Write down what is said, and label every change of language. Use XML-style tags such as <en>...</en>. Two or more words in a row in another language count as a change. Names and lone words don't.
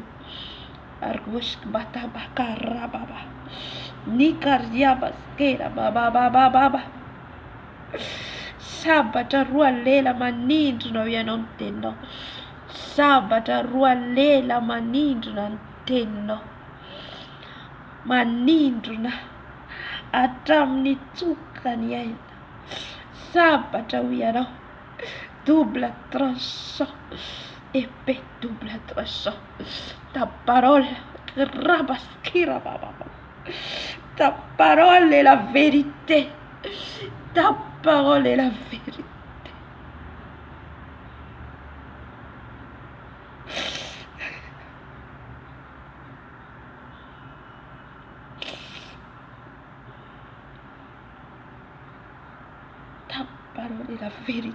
<mg>Argoshk batabaka rababa nikariaba skera bababababa Sambatra roa lela manindrona ianao ny teninao. Sambatra roa lela manindrona ny teninao. Manindrona hatramin'ny tsokany aina. Sambatra ho ianao</mg> <fr>double tranchant, épée double tranchant. Ta parole, ta parole est la vérité. Ta parole est la vérité. Ta parole est la vérité.</fr>